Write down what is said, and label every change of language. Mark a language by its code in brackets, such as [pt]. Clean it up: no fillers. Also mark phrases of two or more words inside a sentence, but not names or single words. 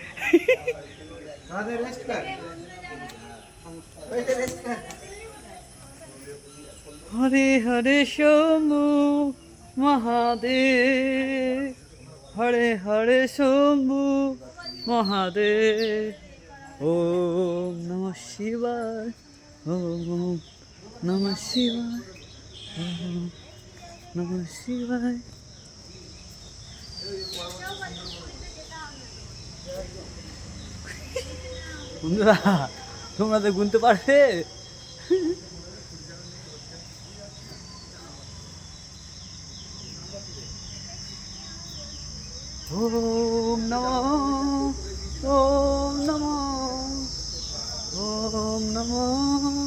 [sa] হরে হরে শম্ভু মহাদেব, হরে হরে শম্ভু মহাদেব। ওম নমঃ শিবায়, ওম নমঃ শিবায়, ওম নমঃ শিবায়। [bn] বন্ধুরা, তোমরা তো গুনতে পারবে? [sa] ওম নমঃ, ওম নমঃ, ওম নমঃ,